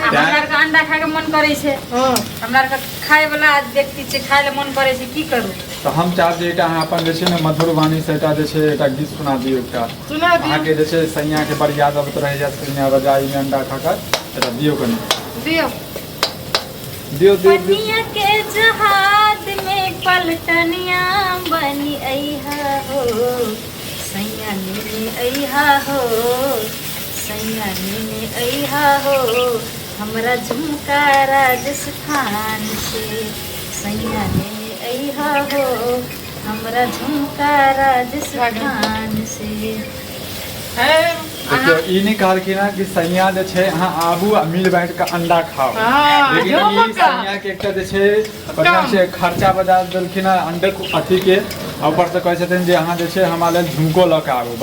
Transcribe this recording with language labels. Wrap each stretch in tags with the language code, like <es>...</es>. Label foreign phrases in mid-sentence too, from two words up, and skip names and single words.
<mai>हमरा के अंडा खाए के मन करे छै। हमरा के खाए वाला व्यक्ति छै, खाए ले मन करे छै, की करू? तो हम चाहब जे अहाँ अपन जे छै ने मधुर वाणी से जे छै एकटा गीत सुना दियौ। एकटा सुना दियौ। अहाँके जे छै सैया के बड़ याद अबैत रहै छै, सैया रजाई में अंडा खाकर एकटा दियौ कनी। दियौ दियौ दियौ।</mai> <bho>पनिया के जहाज में पलटनिया बनी अइहा हो, सैया ने अइहा हो, सैया ने अइहा हो, हमरा झुमका राजस्थान से, सैया ने अइहा हो, हमरा झुमका राजस्थान से।</bho> <mai>देखियो ई नहीं कहलखिन कि सैया जे छै अहाँ आबू आ मिल बैठ के अंडा खाओ, लेकिन ई सैया के एकटा जे छै बढ़िया से खर्चा बजा देलखिन अंडे अथी के, ऊपर से कहै छथिन जे अहाँ जे छै हमरा लेल झुमको लऽ के आबू।</mai>